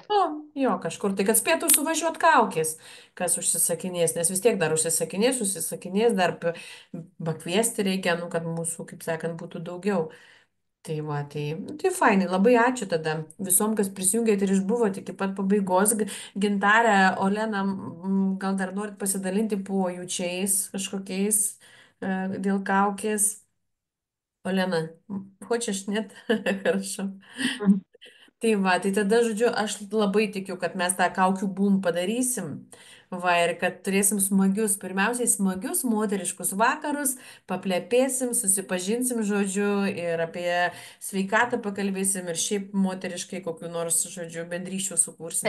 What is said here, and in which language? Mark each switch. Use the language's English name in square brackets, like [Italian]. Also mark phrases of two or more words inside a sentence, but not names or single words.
[Lithuanian] O, jo, kažkur tai, kad spėtų suvažiuoti kaukės, kas užsisakinės, nes vis tiek dar užsisakinės, dar pakviesti reikia, nu, kad mūsų, kaip sakant, būtų daugiau. Tai va, tai fainai, labai ačiū tada visom, kas prisijungėt ir išbuvot iki pat pabaigos. Gintarė, Olena, gal dar norit pasidalinti pojūčiais kažkokiais dėl kaukės? Olena, [Russian] хочешь, нет? Хорошо. [Lithuanian] Tai va, tai tada, žodžiu, aš labai tikiu, kad mes tą kaukių bum padarysim. Va, ir kad turėsim smagius, pirmiausiai smagius moteriškus vakarus, paplepėsim, susipažinsim, žodžiu, ir apie sveikatą pakalbėsim, ir šiaip moteriškai kokiu nors, žodžiu, bendryšių sukursim.